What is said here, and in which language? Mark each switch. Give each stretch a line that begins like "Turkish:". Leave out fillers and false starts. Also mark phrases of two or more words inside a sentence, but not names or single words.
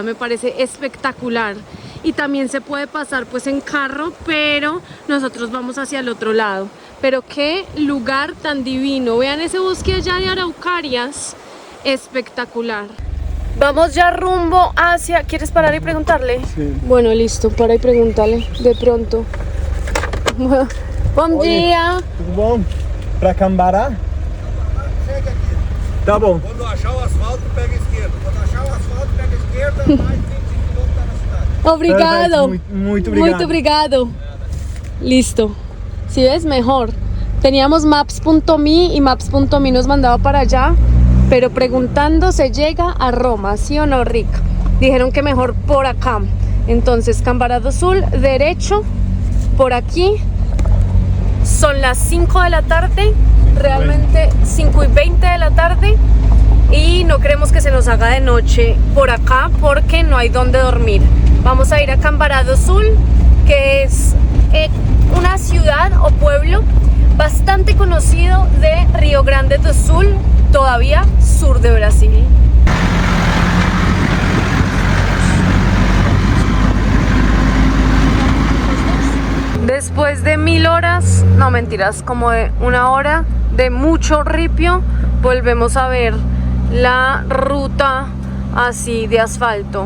Spanish: Me parece espectacular. Y también se puede pasar pues en carro, pero nosotros vamos hacia el otro lado. Pero qué lugar tan divino. Vean ese bosque allá de araucarias. Espectacular. Vamos ya rumbo hacia... ¿Quieres parar y preguntarle? Sí. Bueno, listo, para y pregúntale de pronto.
Portuguese: Bom dia! Tudo bom? Pra Cambará? Segue aqui. Tá bom. Quando achar o asfalto, pega a esquerda. Quando achar o asfalto, pega a esquerda, mais 25 km tá na cidade. Obrigado. Muito obrigado. Muito obrigado.
Spanish: Listo. ¿Sí ves? Mejor. Teníamos maps.me y maps.me nos mandaba para allá, pero preguntando se llega a Roma, ¿sí o no, Rick? Dijeron que mejor por acá. Entonces, Cambará do Sul, derecho, por aquí. Son las 5 de la tarde, realmente 5:20 de la tarde. Y no queremos que se nos haga de noche por acá porque no hay donde dormir. Vamos a ir a Cambará do Sul, que es una ciudad o pueblo bastante conocido de Río Grande do Sul, todavía sur de Brasil. Después de 1000 horas, no mentiras, como de 1 hora de mucho ripio, volvemos a ver la ruta así de asfalto.